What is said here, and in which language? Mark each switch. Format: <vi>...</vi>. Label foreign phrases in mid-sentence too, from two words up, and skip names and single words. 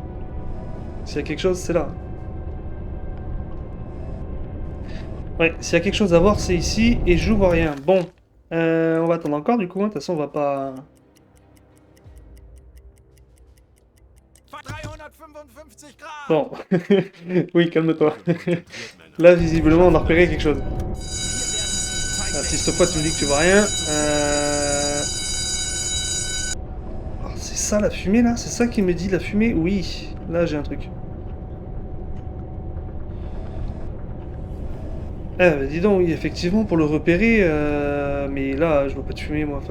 <fr>S'il y a quelque chose, c'est là. Ouais, s'il y a quelque chose à voir, c'est ici, et je vois rien. Bon, on va attendre encore du coup, hein. De toute façon, on va pas...</fr> <de>355 Grad!</de> <fr>Bon, oui, calme-toi.</fr> <de>Männer.</de> <fr>Là, visiblement, on a repéré quelque chose.</fr> <de>Hier werden Sie</de> <fr>Ah, si</fr> <de>feindliche</de> <fr>cette fois tu me dis que tu vois rien... Oh, c'est ça la fumée là? C'est ça qui me dit la fumée? Oui, là j'ai un truc. Ah bah dis donc, oui, effectivement, pour le repérer, mais là, je vois pas de fumée, moi.</fr>